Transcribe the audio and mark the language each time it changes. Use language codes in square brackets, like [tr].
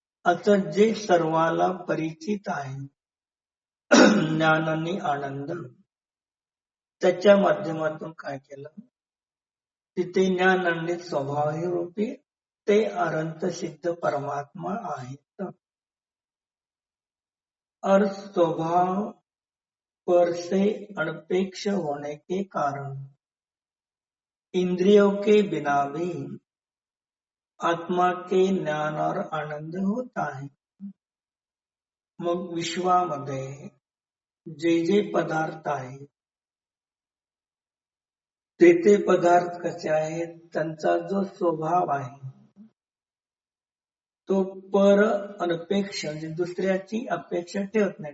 [mr] आता जे सर्वाला परिचित आहे ज्ञान आणि आनंद, त्याच्या माध्यमातून काय केलं, तिथे ज्ञान आणि स्वभाव रूपी ते अनंत सिद्ध परमात्मा आहेत. [hi] और स्वभाव पर से अनपेक्ष होने के कारण इंद्रियों के बिना भी आत्मा के ज्ञान और आनंद होता है. [mr] मग विश्वामध्ये जे जे पदार्थ आहेत ते पदार्थ कसे आहेत, त्यांचा जो स्वभाव आहे तो पर अनपेक्ष म्हणजे दुसऱ्याची अपेक्षा ठेवत नाही.